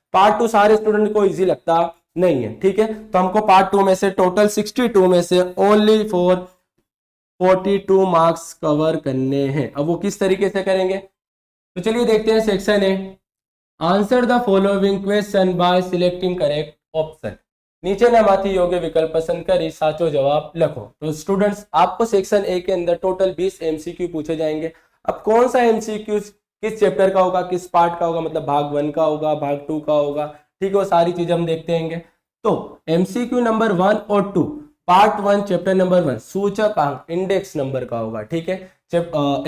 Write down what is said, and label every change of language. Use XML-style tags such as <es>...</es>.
<hi>Part 2 सारे student को easy लगता नहीं है, ठीक है। तो हमको पार्ट 2 में से टोटल 62 में से ओनली 42 मार्क्स कवर करने हैं। अब वो किस तरीके से करेंगे, तो चलिए देखते हैं।</hi> <en>Section A, answer the following question by selecting correct option.</en> <gu>નીચે નામાંથી યોગ્ય વિકલ્પ પસંદ કરી સાચો જવાબ લખો।</gu> <hi>तो स्टूडेंट्स आपको सेक्शन ए के अंदर टोटल 20 एमसीक्यू पूछे जाएंगे। अब कौन सा एमसीक्यू किस चैप्टर का होगा, किस पार्ट का होगा, मतलब भाग 1 का होगा, भाग 2 का होगा, ठीक है, वो सारी चीजें हम देखते हैं। तो एमसीक्यू नंबर 1 और 2 पार्ट 1 चैप्टर नंबर 1 सूचकांक इंडेक्स नंबर का होगा, ठीक है।</hi>